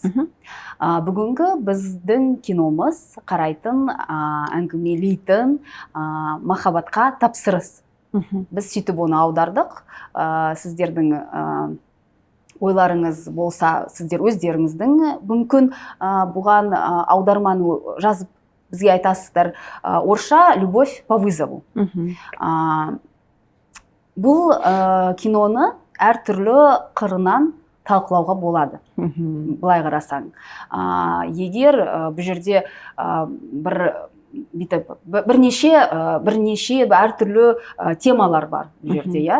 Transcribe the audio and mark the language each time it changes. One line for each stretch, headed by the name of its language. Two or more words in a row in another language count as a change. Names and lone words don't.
Kazakh: Бүгінгі біздің киномыз қарайтын, әңгімелейтін махаббатқа тапсырыс. Біз сөйтіп оны аудардық. Сіздердің ойларыңыз болса, сіздер өздеріңіздің мүмкін бұған аударманы жазып бізге айтасыздар. Орысша «Любовь по вызову». Бұл киноны әртүрлі қырынан талқылауға болады. Былай қарасаң. Егер бұл жерде бірнеше әртүрлі темалар бар бұл жерде.